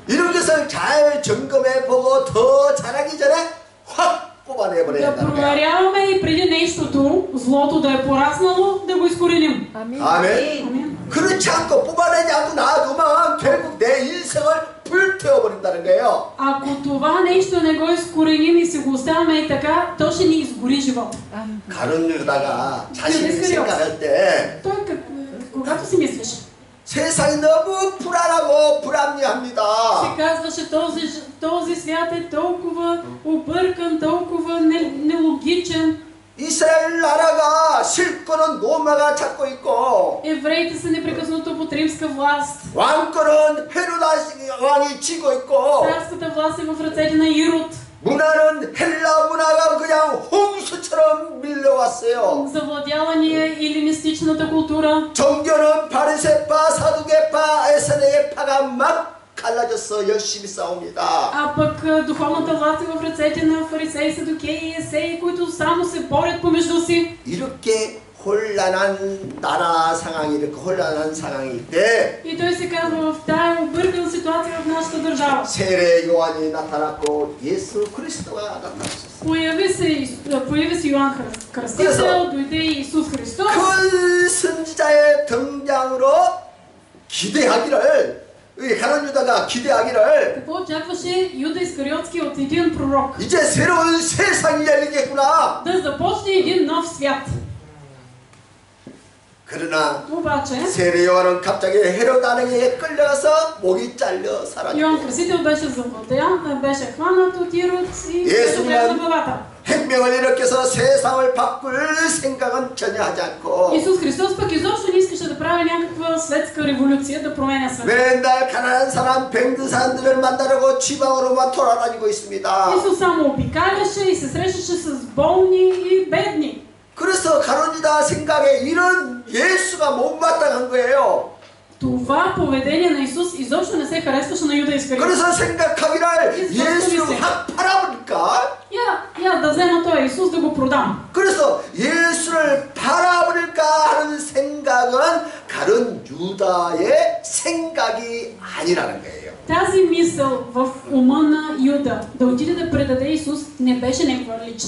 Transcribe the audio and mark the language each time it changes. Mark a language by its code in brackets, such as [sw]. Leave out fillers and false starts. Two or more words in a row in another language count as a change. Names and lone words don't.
[ko] 이런 것을 잘 점검해 보고 더 잘하기 전에 확 뽑아내 버려야 [bg] Да [ko] 된다. [bg] проверяваме и преди нещото, злото да е пораснало, да го изкореним. [ko] 아멘. [bg] Амин. [ko] 그렇지 않고 뽑아내지 않고 놔두면 결국 내 인생을 불태워 버린다는 거예요. [bg] Ако това нещо не го изкореним и си го оставяме и така, то ще ни изгори живота. [ko] 가론유다가 자신이 생각할 때 [bg] Той, когато си мислиш, [ko] 세상이 너무 불안하고 불합리합니다. [bg] се казваше, този свят е толкова объркан, толкова нелогичен. [ko] 이스라엘 나라가 실권은 로마가 잡고 있고 [bg] Евреите са непрекъснато под римска власт. [ko] 왕권은 헤로다 왕이 쥐고 있고 [bg] Царската власт е в ръцете на Ирод. [ko] 문화는 헬라 문화가 그냥 홍수처럼 밀려왔어요. [bg] Завладяла ни е елинистичната култура. [ko] 종교는 바리새파, 사두개파, 에세네파가 막 갈라져서 열심히 싸웁니다. [bg] А пък духовната власт е в ръцете на фарисеи, садукеи и есеи, които само се борят помежду си. [ko] 이렇게 혼란한 나라 상황이 이렇게 혼란한 상황일 때 [bg] И той се казва, в тая объркана ситуация в нашата държава. [ko] 세례 요한이 나타났고 예수 그리스도가 나타났었어요. [bg] Появи се Йоан Кръстител, дойде и Исус Христос. [ko] 큰 선지자의 등장으로 기대하기를 가룟 유다가 기대하기를 [bg] Какво очакваше Юда Искариотски от един пророк? [ko] 이제 새로운 세상이 열리겠구나. [bg] Да започне един нов свят. [ko] 그러나 [bg] Обаче, [ko] 세례 요한은 갑자기 헤롯 왕에게 끌려가서 목이 잘려 사라지고 [bg] Йоан Кръстител беше завладян, беше хванат от Ирод и беше отрезана главата. [ko] 혁명을 일으켜서 세상을 바꿀 생각은 전혀 하지 않고 [bg] Исус Христос пък изобщо не искаше да прави някаква светска революция, да променя света. [ko] 맨날 가난한 사람, 병든 사람들을 만나려고 지방으로만 돌아다니고 있습니다. [bg] Исус само обикаляше и се срещаше с болни и бедни. [ko] 그래서 가룟 유다 생각에 이런 예수가 못마땅한 거예요. [bg] Това поведение на Исус изобщо не се харесваше на Юда Искариот. [ko] 그래서 생각하기를 예수를 확 팔아버릴까? [bg] Я да взема този Исус да го продам. [ko] 그래서 예수를 팔아버릴까 하는 생각은 가룟 유다의 생각이 아니라는 거예요. [bg] Тази мисъл в ума на Юда да отиде да предаде Исус не беше негова лична.